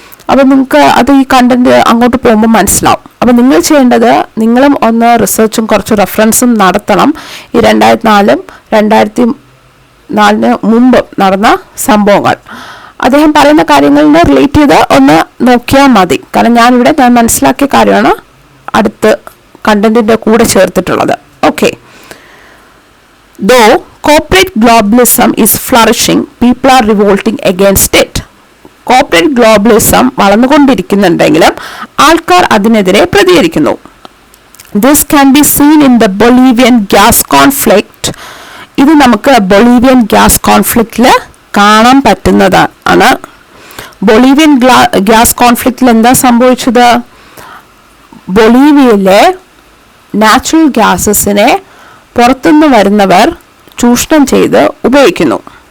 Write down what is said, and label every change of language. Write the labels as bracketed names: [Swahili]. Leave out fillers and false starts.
[Malayalam] അപ്പോൾ നിങ്ങൾക്ക് അത് ഈ കണ്ടന്റ് അങ്ങോട്ട് പോകുമ്പോൾ മനസ്സിലാവും. അപ്പോൾ നിങ്ങൾ ചെയ്യേണ്ടത് നിങ്ങളും ഒന്ന് റിസർച്ചും കുറച്ച് റെഫറൻസും നടത്തണം. ഈ 2004 മുമ്പ് നടന്ന സംഭവങ്ങൾ അദ്ദേഹം പറയുന്ന കാര്യങ്ങളിനെ റിലേറ്റ് ചെയ്ത് ഒന്ന് നോക്കിയാൽ മതി. കാരണം ഞാൻ മനസ്സിലാക്കിയ കാര്യമാണ് അടുത്ത് കണ്ടന്റിന്റെ കൂടെ ചേർത്തിട്ടുള്ളത്. Okay. [English] Though corporate globalism is flourishing, people are revolting against it. [Malayalam] Corporate ഗ്ലോബലിസം വളർന്നുകൊണ്ടിരിക്കുന്നുണ്ടെങ്കിലും ആൾക്കാർ അതിനെതിരെ പ്രതികരിക്കുന്നു. [English] This can be seen in the Bolivian gas conflict. [Malayalam] ഇത് നമുക്ക് ബൊളീവിയൻ ഗ്യാസ് കോൺഫ്ലിക്റ്റിൽ കാണാൻ പറ്റുന്നതാണ്. ബൊളീവിയൻ ഗ്യാസ് കോൺഫ്ലിക്റ്റിൽ എന്താ സംഭവിച്ചത്? ബൊളീവിയയിലെ നാച്ചുറൽ ഗ്യാസസിനെ പുറത്തുനിന്ന് വരുന്നവർ ചൂഷണം ചെയ്ത് ഉപയോഗിക്കുന്നു.